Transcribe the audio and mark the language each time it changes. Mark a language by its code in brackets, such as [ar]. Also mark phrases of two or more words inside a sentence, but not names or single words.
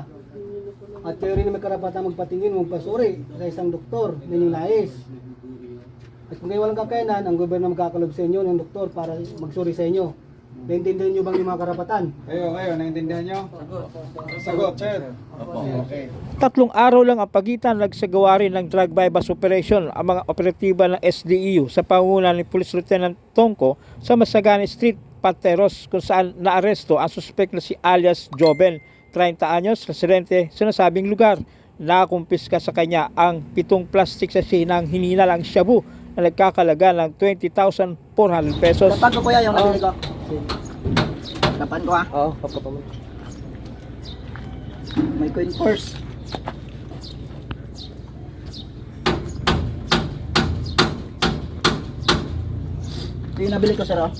[tl] At kayo rin may karapatan magpatingin o magpasuri sa isang doktor na inyong nais. At kung kayo walang kakayanan, ang gobyerno magkakalob sa inyo ng doktor para magsuri sa inyo. Naintindihan nyo bang yung mga karapatan? Kayo, naintindihan nyo? Sagot, sir. Okay. 3 araw lang ang pagitan nagsagawa rin ng [en] drug bypass operation [tl] ang mga operatiba ng SDEU sa pangunguna ni Police Lieutenant Tongco sa Masagani Street, Pateros, kung saan naaresto ang suspect na si alias Joven, 30 anyos, residente sa nasabing lugar. Nakumpiska sa kanya ang 7 [en] plastic sachet [tl] ng hinilalang shabu na nagkakalaga ng 20,400 pesos. Dapat ko kuya yung nabili ko. Dapat ko ha. Oo, papapa mo. May coin purse. Ito yung nabili ko sir oh.